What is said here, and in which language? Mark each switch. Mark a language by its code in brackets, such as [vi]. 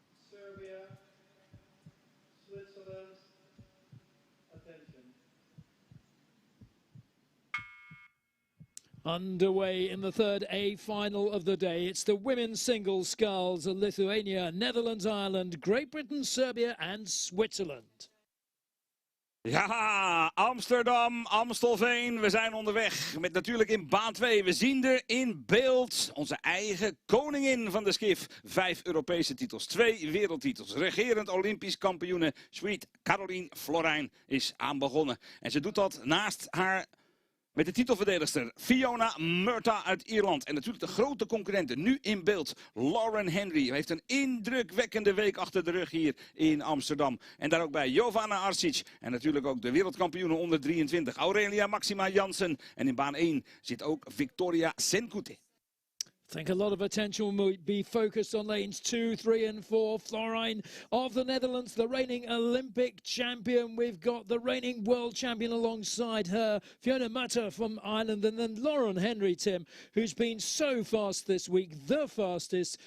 [en] Serbia, Switzerland, attention. Underway in the third A final of the day. It's the women's single sculls, Lithuania, Netherlands, Ireland, Great Britain, Serbia and Switzerland. [nl] Ja, Amsterdam, Amstelveen. We zijn onderweg met natuurlijk in baan 2. We zien er in beeld onze eigen koningin van de skif. 5 Europese titels, 2 wereldtitels. Regerend Olympisch kampioene Sweet Caroline Florijn is aan begonnen. En ze doet dat naast haar met de titelverdedigster Fiona Murtagh uit Ierland. En natuurlijk de grote concurrenten nu in beeld. Lauren Henry heeft een indrukwekkende week achter de rug hier in Amsterdam. En daar ook bij Jovana Arsic. En natuurlijk ook de wereldkampioene onder 23 Aurelia Maxima Janssen. En in baan 1 zit ook Victoria Senkuta. [en] I think a lot of attention will be focused on lanes 2, 3 and 4. Florijn of the Netherlands, the reigning Olympic champion. We've got the reigning world champion alongside her, Fiona Murtagh from Ireland, and then Lauren Henry, Tim, who's been so fast this week, the fastest.